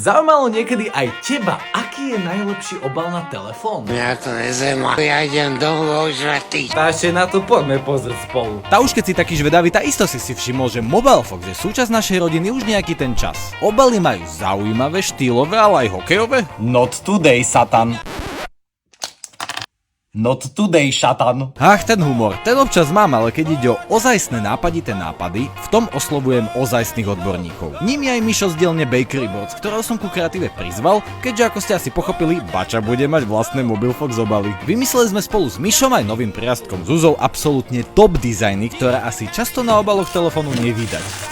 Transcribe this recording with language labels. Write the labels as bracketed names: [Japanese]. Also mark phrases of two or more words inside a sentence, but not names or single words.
[Slovak] Zaujímalo niekedy aj teba, aký je najlepší obal na telefón? Mňa to nezaujíma, ja idem domov žratý. Tá ešte na to poďme pozrieť spolu. Tá už keď si taký žvedavý, tá isto si všimol, že Mobile Fox je súčasť našej rodiny už nejaký ten čas. Obaly majú zaujímavé, štýlové, ale aj hokejové. [English] Not today, Satan. Not today, šatan. [Slovak] Ach, ten humor, ten občas mám, ale keď ide o ozajstné nápadité nápady, v tom oslovujem ozajstných odborníkov. Ním je aj Mišo z dielne Bakery Bots, ktorého som ku kreatíve prizval, keďže ako ste asi pochopili, Bača bude mať vlastné Mobile Fox obaly. Vymysleli sme spolu s Mišom aj novým priastkom Zuzou absolútne top dizajny, ktoré asi často na obaloch telefónu nevydať.